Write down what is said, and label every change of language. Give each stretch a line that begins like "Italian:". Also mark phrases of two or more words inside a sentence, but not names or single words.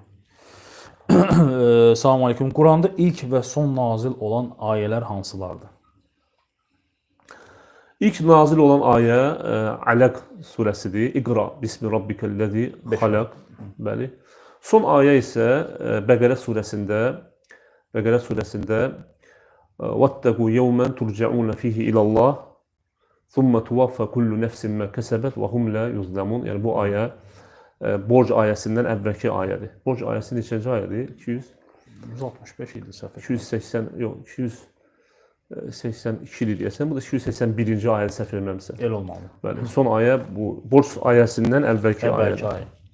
Azerbaijani: Salam aleykum. Quranda ilk və son nazil olan ayələr hansılardır? İlk nazil olan ayə Aləq surəsidir.
Arabic: اقرأ باسم ربك الذي خلق.
Azerbaijani: Bəli. Son ayə isə Bəqərə surəsində
Arabic: وَاتَّقُوا يَوْمًا تُرْجَعُونَ فِيهِ إِلَى اللّٰهِ ثُمَّ تُوَفَّى كُلُّ نَفْسٍ مَا كَسَبَتْ وَهُمْ لَا يُظْلَمُونَ.
Azerbaijani: Yəni bu ayə Borc ayəsindən əvvəlki ayədir. Borc ayəsi neçənci ayədir? 165 idi səhv. 280, yox, 282 deyəsən. Bu da 281-ci ayədir səhv etmirəmsə. El olmalı. Bəli. Son ayə bu Borc ayəsindən əvvəlki ayədir.